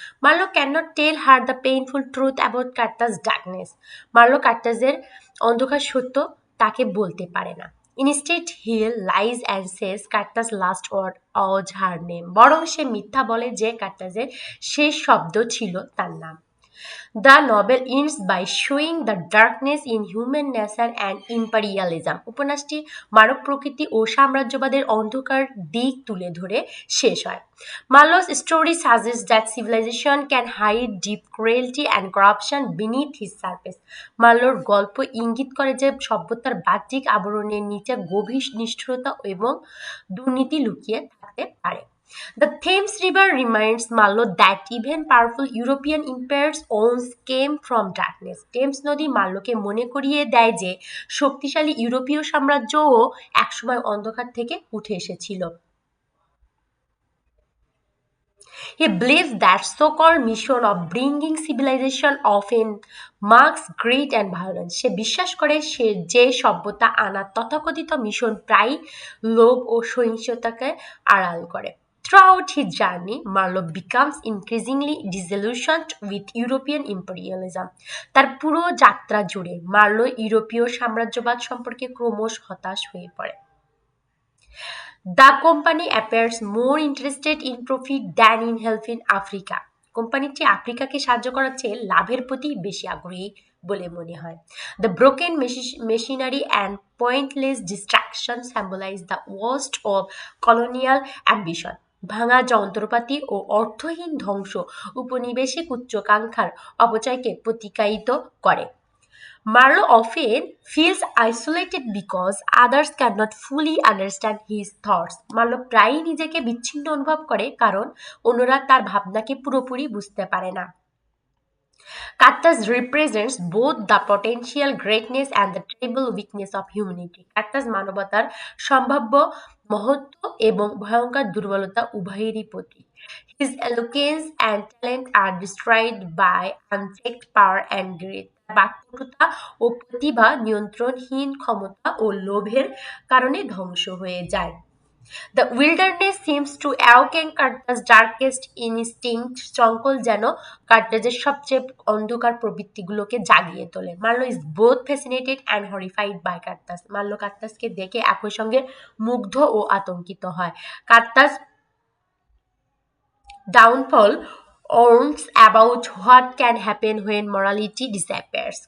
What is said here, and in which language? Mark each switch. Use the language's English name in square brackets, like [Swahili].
[English] Marlow can not tell her the painful truth about Kurtz darkness. [Bangla] Marlowe কার্টাসের অন্ধকার সত্য তাকে বলতে পারে না। [English] Instead he lies and says Kurtz last word was her name. [Bangla] বরং সে মিথ্যা বলে যে কার্টাসের শেষ শব্দ ছিল তার নাম। [English] The novel ends by showing the darkness in human nature and imperialism. [Bangla] উপন্যাসটি মানব প্রকৃতি ও সাম্রাজ্যবাদের অন্ধকার দিক তুলে ধরে শেষ হয়। [English] Marlowe's story suggests that civilization can hide deep cruelty and corruption beneath its surface. [Bangla] মার্লোর গল্প ইঙ্গিত করে যে সভ্যতার বাহ্যিক আবরণের নিচে গভীর নিষ্ঠুরতা এবং দুর্নীতি লুকিয়ে থাকতে পারে। [English] The Thames River reminds Marlowe that even powerful European empires once came from darkness. [Bangla] Thames নদী মার্লোকে মনে করিয়ে দেয় যে শক্তিশালী ইউরোপীয় সাম্রাজ্যও একসময় অন্ধকার থেকে উঠে এসেছিল। [English] He believes that so-called mission of bringing civilization often marks greed and violence. [Bangla] সে বিশ্বাস করে যে সভ্যতা আনার তথাকথিত মিশন প্রায় লোভ ও সহিংসতাকে আড়াল করে। [English] Throughout his journey, Marlowe becomes increasingly disillusioned with European imperialism. [Bangla] তার পুরো যাত্রা জুড়ে মার্লো ইউরোপীয় সাম্রাজ্যবাদ সম্পর্কে ক্রমশ হতাশ হয়ে পড়ে। [English] The company appears more interested in profit than in helping Africa. [Bangla] কোম্পানিটি আফ্রিকাকে সাহায্য করার চেয়ে লাভের প্রতি বেশি আগ্রহী বলে মনে হয়। [English] The broken machinery and pointless distraction symbolize the worst of colonial ambition. [Bangla] ভাঙা যন্ত্রপাতি ও অর্থহীন ধ্বংস উপনিবেশিক উচ্চাকাঙ্ক্ষার অপচয়কে প্রতিকায়িত করে। [English] Marlowe often feels isolated because others cannot fully understand his thoughts. [Bangla] Marlowe প্রায়ই নিজেকে বিচ্ছিন্ন অনুভব করে কারণ অন্যরা তার ভাবনাকে পুরোপুরি বুঝতে পারে না। [English] Carthus represents both the potential greatness and the terrible weakness of humanity. [Bangla] Carthus মানবতার সম্ভাব্য মহত্ব এবং ভয়ঙ্কর দুর্বলতা উভয়েরই প্রতীক। [English] His eloquence and talent are destroyed by unchecked power and greed. [Bangla] বাক্যটুতা ও প্রতিভা নিয়ন্ত্রণহীন ক্ষমতা ও লোভের কারণে ধ্বংস হয়ে যায়। [English] The wilderness seems to awaken Carter's darkest instinct. [Bangla] জঙ্গল যেন কার্টাজের সবচেয়ে অন্ধকার প্রবৃত্তিগুলোকে জাগিয়ে তোলে। [English] Marlow is both fascinated and horrified by Kurtz. [Bangla] Marlowe কার্টাসকে দেখে একই সঙ্গে মুগ্ধ ও আতঙ্কিত হয়। [English] Kurtz downfall warns about what can happen when morality disappears.